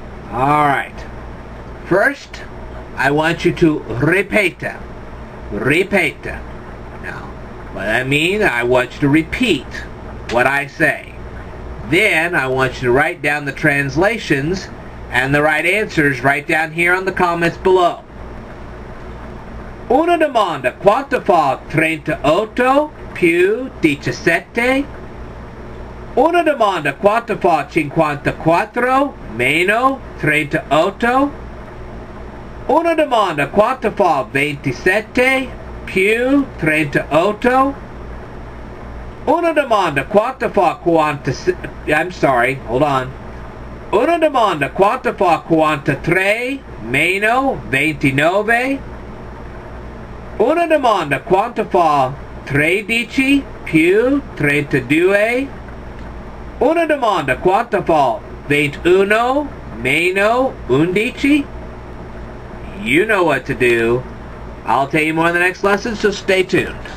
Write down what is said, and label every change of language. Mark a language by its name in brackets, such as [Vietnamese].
[English] All right. First, I want you to repeta. Repeta. Now, what that means, I want you to repeat what I say. Then, I want you to write down the translations and the right answers right down here on the comments below. [Italian] Una domanda, quanto fa 38 più 17? Una domanda, quanto fa 54 meno 38? Una domanda, quanto fa 27 più 38? Una domanda, quanto fa 46? [English] I'm sorry, hold on. [Italian] Una domanda, quanto fa 43 meno 29? Una domanda, quanto fa 13 più 32? Una domanda, quanto fa 21 meno 11? [English] You know what to do. I'll tell you more in the next lesson, so stay tuned.